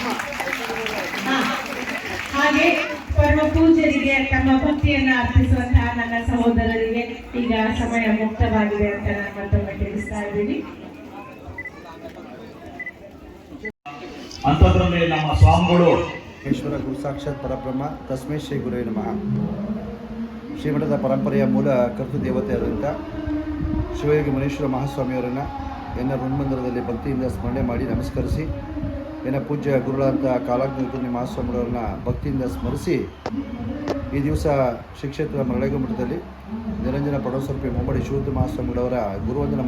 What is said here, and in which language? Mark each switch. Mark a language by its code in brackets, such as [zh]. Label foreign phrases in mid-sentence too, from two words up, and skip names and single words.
[kn] ಹಾಗೆ ಪರಮ ಪೂಜ್ಯರಿಗೆ ತಮ್ಮ ಭಕ್ತಿಯನ್ನ ಅರ್ಪಿಸುವಂತಹ ನನ್ನ ಸಹೋದರರಿಗೆ ಈಗ ಸಮಯ ಮುಕ್ತವಾಗಿದೆ ಅಂತ ನಾನು ಮತ್ತೊಮ್ಮೆ ತಿಳಿಸ್ತಾ ಇದ್ದೀನಿ. ಅಂತದ್ರಲ್ಲಿ ನಮ್ಮ ಸ್ವಾಮಿಗಳು [sa] ಈಶ್ವರ ಗುರು ಸಾಕ್ಷಾತ್ ಪರಬ್ರಹ್ಮ ತಸ್ಮೈ ಶ್ರೀ ಗುರುವೇ ನಮಃ. [kn] ಶ್ರೀಮಠದ ಪರಂಪರೆಯ ಮೂಲ ಕರ್ತೃ ದೇವತೆಯಾದಂಥ ಶಿವಯೋಗಿ ಮುನೀಶ್ವರ ಮಹಾಸ್ವಾಮಿಯವರನ್ನು ಎನ್ನ ಋಣ್ಮಂದಿರದಲ್ಲಿ ಭಕ್ತಿಯಿಂದ ಸ್ಮರಣೆ ಮಾಡಿ ನಮಸ್ಕರಿಸಿ, ಎನ್ನ ಪೂಜ್ಯ ಗುರುಗಳಂಥ ಕಾಲಾಗ್ನಿ ಮಹಾಸ್ವಾಮಿಗಳವ್ರನ್ನ ಭಕ್ತಿಯಿಂದ ಸ್ಮರಿಸಿ, ಈ ದಿವಸ ಶ್ರೀ ಕ್ಷೇತ್ರ ಮರಳೇಗೌಡ ಮಠದಲ್ಲಿ ನಿರಂಜನ ಪಡೋಸರ್ಪಿ ಮೊಮ್ಮಡಿ ಶಿವರುದ್ರ ಮಹಾಸ್ವಾಮಿಗಳವರ ಗುರುವಂದನ